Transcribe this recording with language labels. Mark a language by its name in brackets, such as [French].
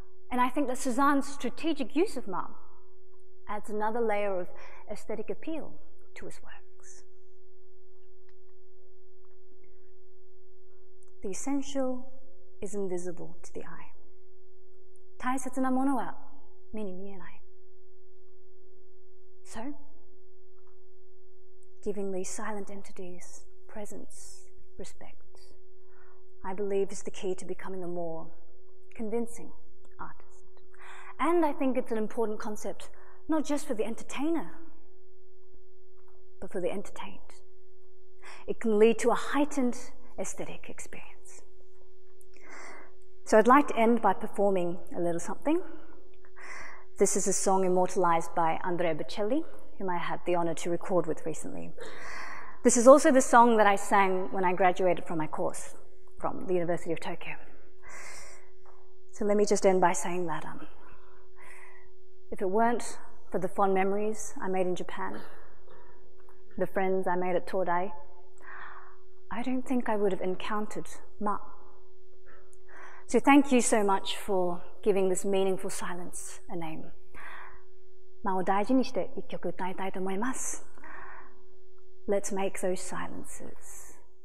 [English] And I think that Cézanne's strategic use of ma adds another layer of aesthetic appeal to his works. The essential is invisible to the eye. [Japanese] 大切なものは目に見えない。 [English] So, giving these silent entities presence, respect, I believe is the key to becoming a more convincing artist. And I think it's an important concept, not just for the entertainer, but for the entertained. It can lead to a heightened aesthetic experience. So I'd like to end by performing a little something. This is a song immortalized by Andrea Bocelli, whom I had the honor to record with recently. This is also the song that I sang when I graduated from my course from the University of Tokyo. So let me just end by saying that if it weren't for the fond memories I made in Japan, the friends I made at Todai, I don't think I would have encountered ma. So thank you so much for giving this meaningful silence a name. [Japanese] 間を大事にして一曲歌いたいと思います。 [English] Let's make those silences.